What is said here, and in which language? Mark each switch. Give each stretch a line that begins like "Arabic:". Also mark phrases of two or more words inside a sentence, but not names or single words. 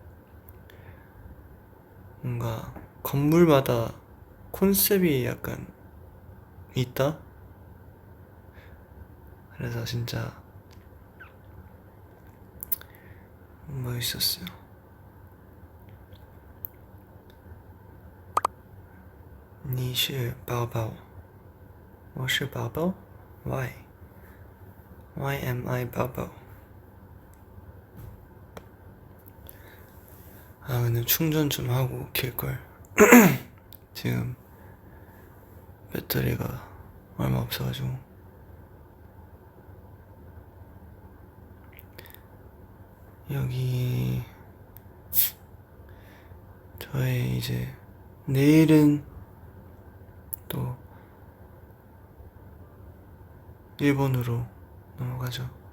Korean: 뭔가 건물마다 컨셉이 약간 있다? 그래서 진짜 멋있었어요.
Chinese: 니 是宝宝我是宝宝
English: Why am I
Chinese: 宝宝?
Korean: 아, 근데 충전 좀 하고 킬걸. 지금 배터리가 얼마 없어가지고. 여기 저의 이제 내일은 또 일본으로 넘어가죠.